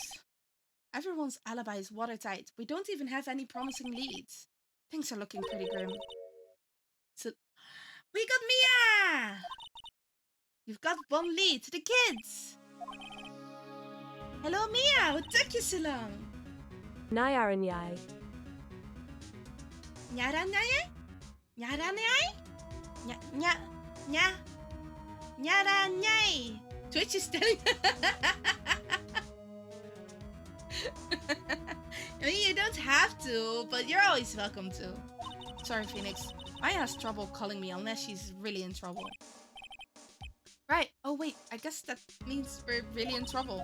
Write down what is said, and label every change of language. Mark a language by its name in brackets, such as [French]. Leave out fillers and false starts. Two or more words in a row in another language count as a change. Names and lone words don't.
[English] Everyone's alibi is watertight. We don't even have any promising leads. Things are looking pretty grim. So, we got Mia! You've got 1 lead, the kids! Hello Mia, what took you so long? Nyaranyai. Nyaranyaye? Nyaranyaye? Nyaranyaye! Twitch is telling I mean, you don't have to, but you're always welcome to. Sorry, Phoenix. Maya has trouble calling me unless she's really in trouble. Right. Oh, wait. I guess that means we're really in trouble.